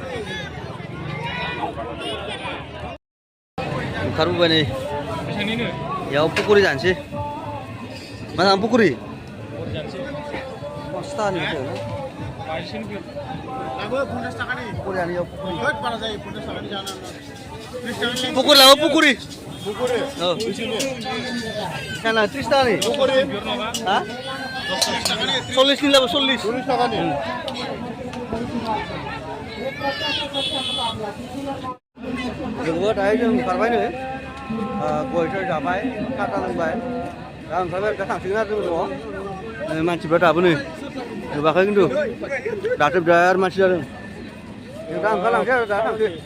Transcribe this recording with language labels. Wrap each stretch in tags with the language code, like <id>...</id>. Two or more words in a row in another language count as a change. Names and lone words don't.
<brx>ओंखारबोबाय नै बेयाव पक'रि जानोसै मा जागोन पक'रि पक'रि लाबो पक'रि Kana</brx> <bn>30 টাকা নি হ্যাঁ 40 নিলাম 40 টাকা নি</bn> <brx>जोंबो दायो जों ओंखारबाय नै गयफोर जाबाय खाथा लोंबाय दा ओंखारबाय दा थांसिगोन आरो जों न'आव मानसिफ्रा दाबो नै जोबाखै खिन्थु दाथ' बिराद मानसि जादों जों दा ओंखारलांसै आरो दा थांसै</brx>